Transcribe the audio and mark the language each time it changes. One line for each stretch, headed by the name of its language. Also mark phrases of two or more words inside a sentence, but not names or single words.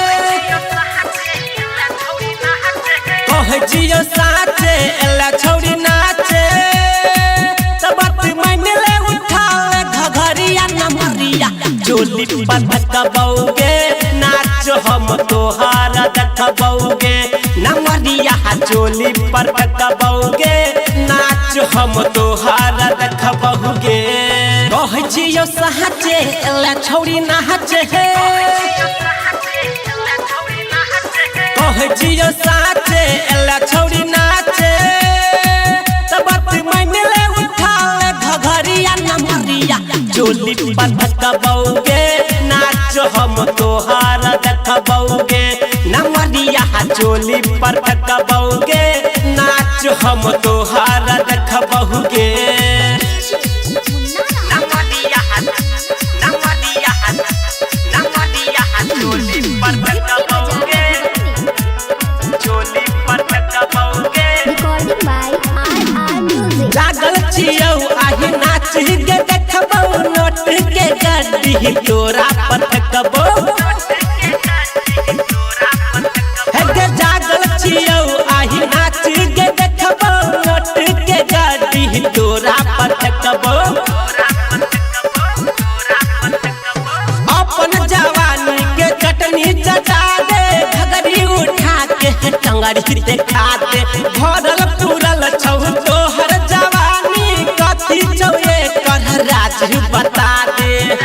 Maithili: कहै छियो सहाचे एला छौरी नाचे त बात मान ले उठा ले घघरिया नमरिया चोली पर कबौगे नाच हम तोहार देखबौगे नमरिया चोली पर कबौगे नाच हम तोहार देखबौगे कहै छियो सहाचे एला छौरी नहाचे हे कहै छियो सहाचे एला छौरी नाचे त बात मान ले उठा ले घघरिया नमरिया चोली पर कबौगे नाच हम तोहार देखबौगे नमरिया चोली पर कबौगे नाच हम तोहार देखबौगे नमरिया चोली पर कबौगे चोली पर कबौगे
English: Recording by RR Music.
Maithili: जागल छियौ आही नाच गे देखबौ नोट के गड्डी तोरा पर कबौ हे गे जागल छियौ आही नाच गे देखबौ नोट के गड्डी तोरा पर कबौ अपन जवानी के चटनी चटा दे घगरी उठा के टंगड़ी देखा दे भरल पूरल छौ तोहर जवानी कथी छौ एकर राज बता दे